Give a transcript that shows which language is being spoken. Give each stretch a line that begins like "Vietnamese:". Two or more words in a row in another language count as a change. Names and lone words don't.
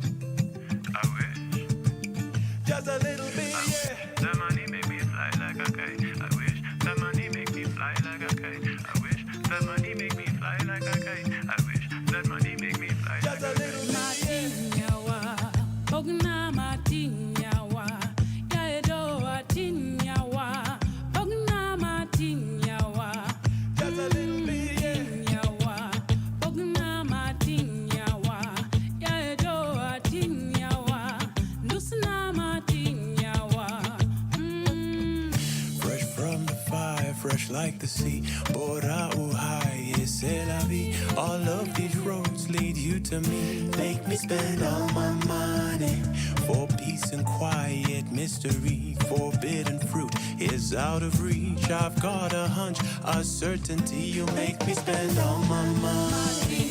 English: Just a little bit, The money make me fly like a kite. kite. I wish that money make me fly like a kite. I wish that money make me fly like a kite. Matinyawa, Bogna Matinyawa, Yaedo Atinyawa, Bogna Matinyawa, Just a little bit, yeah. Bogna Matinyawa, Yaedo Atinyawa, Nusna Matinyawa. Fresh from the fire, fresh like the sea.
Swahili: Bora uhai,
French: c'est la vie.
English: All of these roads lead you to me. Make me spend all my money for peace and quiet mystery. Forbidden fruit is out of reach. I've got a hunch, a certainty. You make me spend all my money.